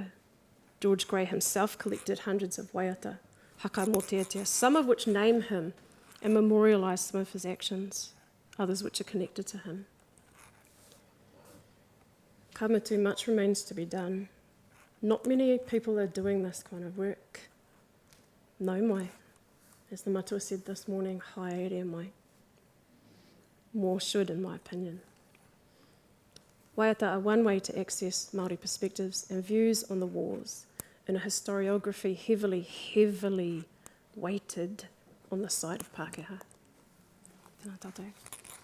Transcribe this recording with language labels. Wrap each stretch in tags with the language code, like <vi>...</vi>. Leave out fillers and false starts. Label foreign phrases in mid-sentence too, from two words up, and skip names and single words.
<en>George Gray himself collected hundreds of</en> <mi>waiata, whakamoteatea,</mi> <en>some of which name him and memorialise some of his actions, others which are connected to him. Kamatu, much remains to be done. Not many people are doing this kind of work.</en> <mi>No mai,</mi> <en>as the matua said this morning,</en> <mi>haere mai.</mi> <en>More should, in my opinion. Waiata are one way to access Māori perspectives and views on the wars in a historiography heavily weighted on the side of Pākehā.</en> <mi>Tēnā tātou.</mi>